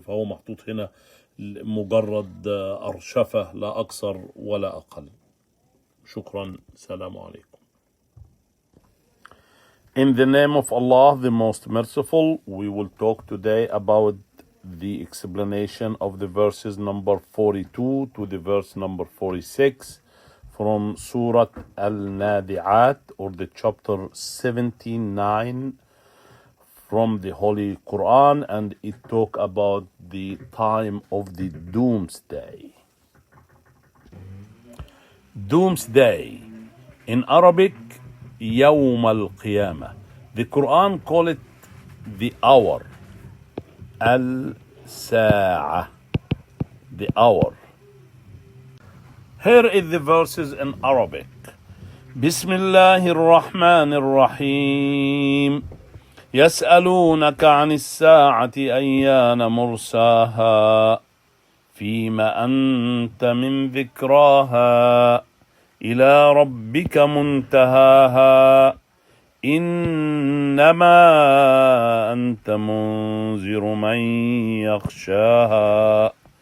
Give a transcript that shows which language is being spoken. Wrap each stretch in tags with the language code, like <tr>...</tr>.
<ar>فهو محطوط هنا مجرد أرشفة لا أكثر ولا أقل. شكرا. سلام عليكم.</ar> <en>In the name of Allah, the most merciful, we will talk today about the explanation of the verses number 42 to the verse number 46 from Surah Al-Nadi'at, or the chapter 79 from the Holy Quran, and it talk about the time of the doomsday. Doomsday, in Arabic, يوم القيامة. The Quran call it the hour, al-sa'a, the hour. Here is the verses in Arabic.</en> <ar>بسم الله الرحمن الرحيم. يسألونك عن الساعة أيان مرساها فيما أنت من ذكراها إلى ربك منتهاها إنما أنت منذر من يخشاها</ar>